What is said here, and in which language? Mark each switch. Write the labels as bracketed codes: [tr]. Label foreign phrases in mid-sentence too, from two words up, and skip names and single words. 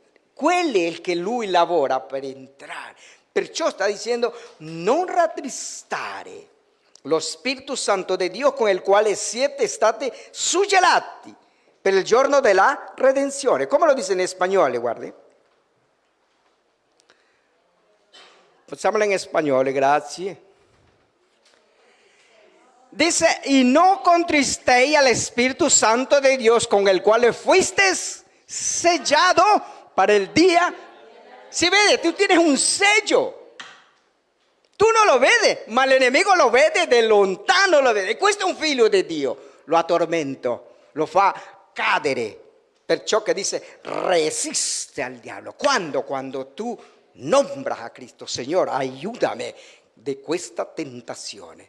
[it] Quello è il che lui lavora per entrare. Perciò sta dicendo non rattristare lo Spirito Santo di Dio con il quale siete stati suggellati per il giorno della redenzione. Come lo dice in spagnolo, guardi. Facciamolo in spagnolo, grazie. [es] Dice, y no contristéis al Espíritu Santo de Dios con el cual fuisteis sellado para el día. [it] Si vede, [es] tú tienes un sello. [it] Tu non lo vedi, ma l'enemico lo vede da lontano, lo vede. E questo è un figlio di Dio. Lo attormenta, lo fa cadere. Perciò che dice, resiste al diavolo. Quando? Quando tu [es] nombras a Cristo, [it] Signore, aiutami di questa tentazione.